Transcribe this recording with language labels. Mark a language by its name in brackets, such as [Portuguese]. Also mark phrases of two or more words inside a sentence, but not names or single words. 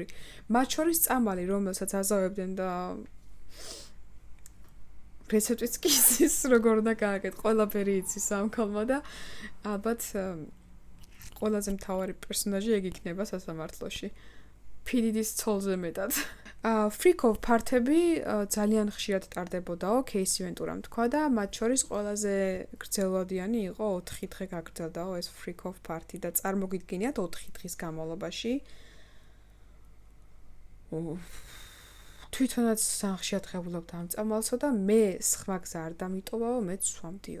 [Georgian] მათ შორის წამალი, რომელსაც აზავებდნენ და რეცეპტიც კი იცის, როგორ უნდა გააკეთო, ყველაფერი იცის ამ ქალმა და ალბათ ყველაზე მთავარი პერსონაჟი ეგ იქნება სასამართლოში. PDD-ის ცოლზე მეტად. [English] Freak-of parties [Georgian] ძალიან ხშირად ტარდებოდაო, кейსი ვენტურამ თქვა და მათ შორის ყველაზე გრძელვადიანი იყო 4 დღე გაგრძელდაო ეს [English] Freak-of party [Georgian] და წარმოგიდგენიათ 4 დღის განმავლობაში. თვითონაც ხშირად ხებულობთ ამ წამალსო და მე სხვა გზა არ დამიტოვაო, მეც სვამდიო.